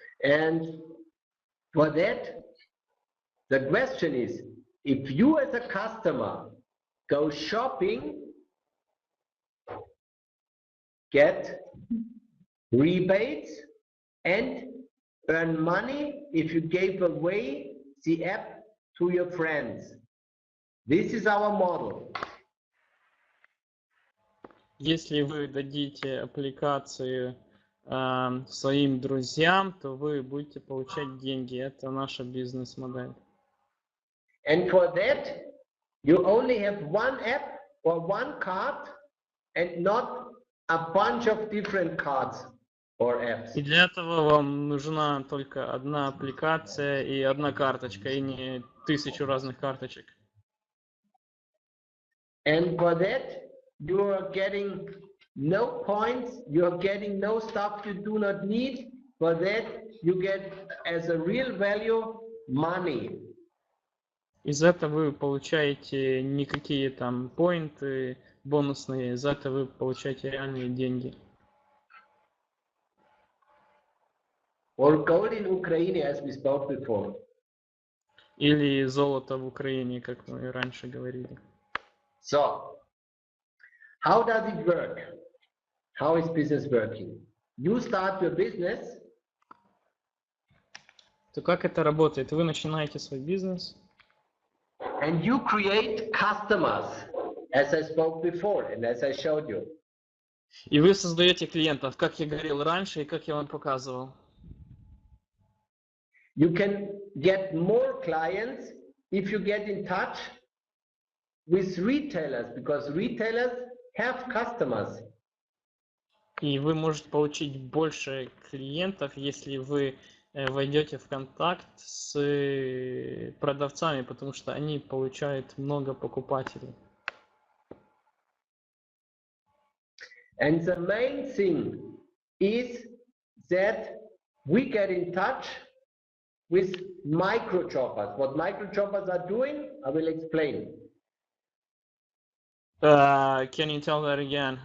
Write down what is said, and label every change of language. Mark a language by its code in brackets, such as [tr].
[en] And for that, the question is, if you as a customer go shopping, get rebates and earn money if you gave away the app to your friends. This is our model. [ru] Если вы дадите аппликацию своим друзьям, то вы будете получать деньги. Это наша бизнес-модель. [en] And for that, you only have one app or one card and not a bunch of different cards or apps. [ru] И для этого вам нужна только одна аппликация и одна карточка, и не 1000 разных карточек. [en] And for that, you are getting no points, you are getting no stuff you do not need. For that, you get as a real value money. [ru] Из этого вы получаете никакие там поинты бонусные, из этого вы получаете реальные деньги. [en] Or gold in Ukraine, as we spoke before. [ru] Или золото в Украине, как мы раньше говорили. [en] So, how does it work? How is business working? You start your business. [ru] То как это работает? Вы начинаете свой бизнес. [en] And you create customers, as I spoke before and as I showed you. [ru] И вы создаете клиентов, как я говорил раньше и как я вам показывал. [en] You can get more clients if you get in touch with retailers, because retailers have customers. [ru] И вы можете получить больше клиентов, если вы войдете в контакт с продавцами, потому что они получают много покупателей. [en] And the main thing is that we get in touch with micro choppers. What micro choppers are doing, I will explain. Can you tell that again?